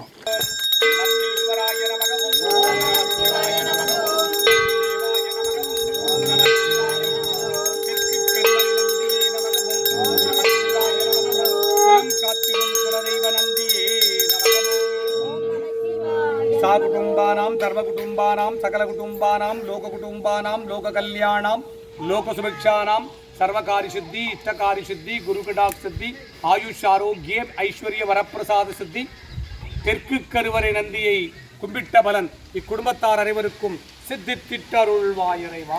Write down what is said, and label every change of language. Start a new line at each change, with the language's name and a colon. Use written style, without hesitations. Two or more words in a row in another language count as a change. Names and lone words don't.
Sanskrit: नन्दीश्वराय नमः ओम् शिवाय नमः ओम् देवाय नमः ओम् नम शिवाय
Tamil: தெற்கு கருவறை நந்தியே
Sanskrit: नमः ओम् नम शिवाय नमः
Tamil: குலம் காத்திடும் குலதெய்வ நந்தியே
Sanskrit: नमः ओम् सकुटुम्बानाम् सर्वकुटुम्बानाम् सकल कुटुम्बानाम् लोक कुटुम्बानाम् लोक कल्याणाम् लोक सुभिक्षानां सर्वकारी सिद्धि इष्टकारी सिद्धि गुरु कटाक्ष सिद्धि आयुष आरोग्य ऐश्वर्य वरप्रसाद सिद्धि
Tamil: தெற்கு கருவறை நந்தியை கும்பிட்ட பலன் இக்குடும்பத்தார் அனைவருக்கும் சித்தித்திட்ட அருள்வாய் இறைவா.